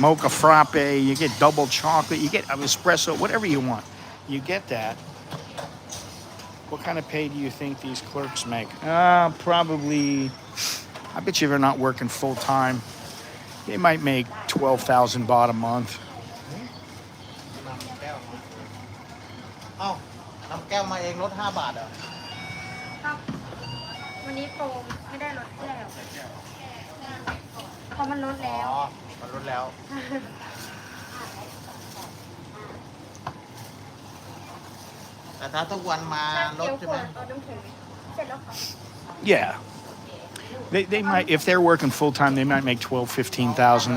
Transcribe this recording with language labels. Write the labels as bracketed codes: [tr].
[en] Mocha frappe, you get double chocolate, you get espresso, whatever you want. You get that. What kind of pay do you think these clerks make? Probably, I bet you they're not working full time. They might make 12,000 baht a month. [th] เอ้า น้ำแก้วมาเองลด5 บาทเหรอ วันนี้โปรไม่ได้ลดแก้วเพราะมันลดแล้ว อ๋อ มันลดแล้ว แต่ถ้าทุกวันมาลดใช่ไหม [en] Yeah. They might, if they're working full time, they might make 12, 15,000.